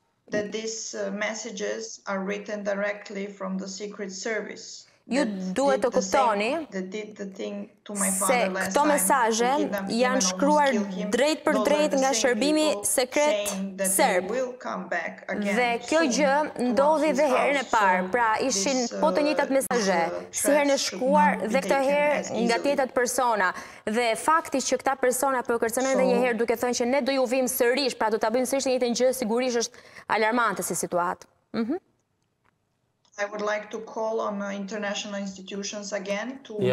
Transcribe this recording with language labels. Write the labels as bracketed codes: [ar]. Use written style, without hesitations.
[en] That these messages are written directly from the Secret Service. [sq] Ju duhet të kuptoni se këto mesazhe janë shkruar drejt për drejt nga shërbimi sekret serb. Dhe kjo gjë ndodhi dhe herën e parë, pra ishin po të njëjtat mesazhe, si herën e shkuar dhe këtë herë nga të njëjtat persona. Dhe fakti që këta persona po kërcënojnë edhe një herë duke thënë që ne do ju vim sërish, pra do ta bëjmë sërish të njëjtën gjë, sigurisht është alarmante si situatë. [en] I would like to call on international institutions again to